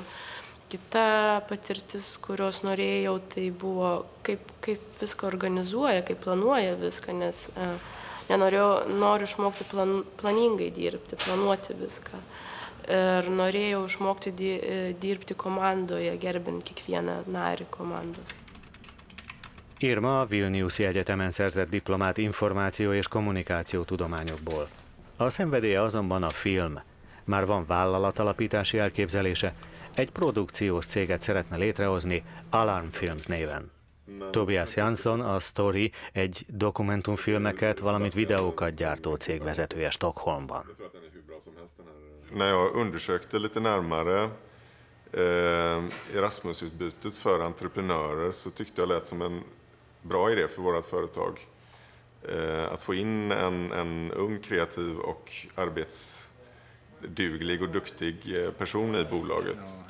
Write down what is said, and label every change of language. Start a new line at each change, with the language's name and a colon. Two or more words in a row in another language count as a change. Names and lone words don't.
Lithuanian: Kita patirtis, kurios norėjau, tai buvo, kaip viską organizuoja, kaip planuoja viską, nes noriu išmokti planingai dirbti, planuoti viską. Ir norėjau išmokti dirbti komandoje, gerbint kiekvieną narį komandos.
Hungarian: Irma a Vilniusi Egyetemen szerzett diplomát információ- és kommunikációtudományokból. A szenvedélye azonban a film. Már van vállalatalapítási elképzelése, egy produkciós céget szeretne létrehozni Alarm Films néven. Tobias Jansson, a Story egy dokumentumfilmeket, valamint videókat gyártó cég vezetője Stockholmban.
Swedish: När jag undersökte lite närmare Erasmusutbytet för entreprenörer så tyckte jag lät som en bra idé för vårt företag. Att få in en ung, kreativ och arbetsduglig och duktig person i bolaget.